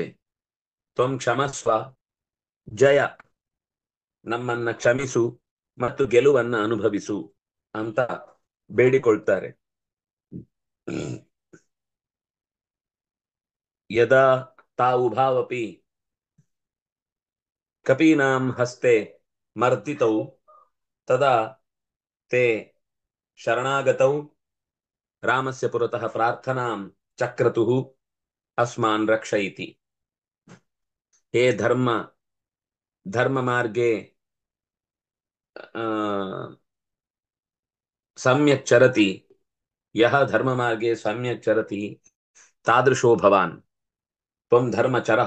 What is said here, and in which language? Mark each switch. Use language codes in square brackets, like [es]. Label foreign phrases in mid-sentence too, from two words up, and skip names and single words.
[sa] ತ್ವಂ ಕ್ಷಮಸ್ವ ಜಯ, [kn] ನಮ್ಮನ್ನ ಕ್ಷಮಿಸು ಮತ್ತು ಗೆಲುವನ್ನ ಅನುಭವಿಸು ಅಂತ ಬೇಡಿಕೊಳ್ತಾರೆ. [sa] ಯದಾ ತಾವುಭಾವಪಿ ಕಪೀನಾಂ ಹಸ್ತೆ ಮರ್ದಿತೌ ತದಾ ತೇ ಶರಣಾಗತೌ ರಾಮಸ್ಯ ಪುರತಃ ಪ್ರಾರ್ಥನಾಂ ಚಕ್ರತುಃ ಅಸ್ಮಾನ್ ರಕ್ಷಯಿತಿ. ಹೇ ಧರ್ಮ ಮಾರ್ಗೆ सम्यक् चरति, यः धर्म मार्गे सम्यक् चरति तादृशो भवान् त्वं धर्मचरः।